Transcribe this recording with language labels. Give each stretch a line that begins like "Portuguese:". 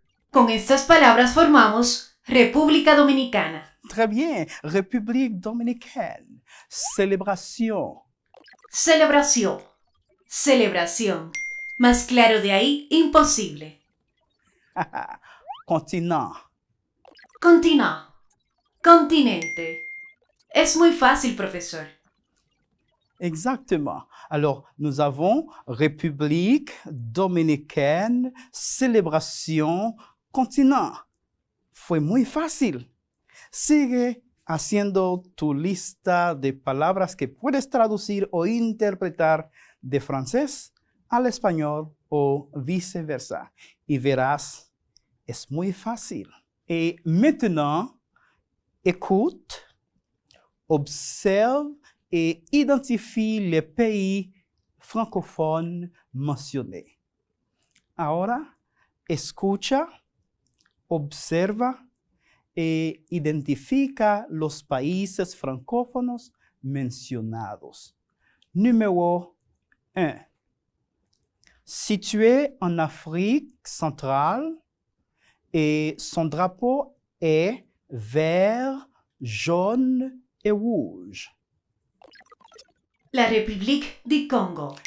Spanish: Con estas palabras formamos República Dominicana.
French: Très bien. République dominicaine. Célébration.
Spanish: Celebración. Celebración. Más claro de ahí, imposible.
French: Continent.
Spanish: Continent. Continente. Es muy fácil, profesor.
French: Exactement. Alors, nous avons République dominicaine, célébration, continent.
Spanish: Fue muy fácil. Sigue haciendo tu lista de palabras que puedes traducir o interpretar de francés al español o viceversa. Y verás, es muy fácil.
French: Et maintenant, écoute, observe et identifie les pays francophones mentionnés.
Spanish: Ahora, escucha, observa e identifica los países francófonos mencionados.
French: Numéro 1. Situé en Afrique centrale et son drapeau est vert, jaune et rouge. La République du Congo.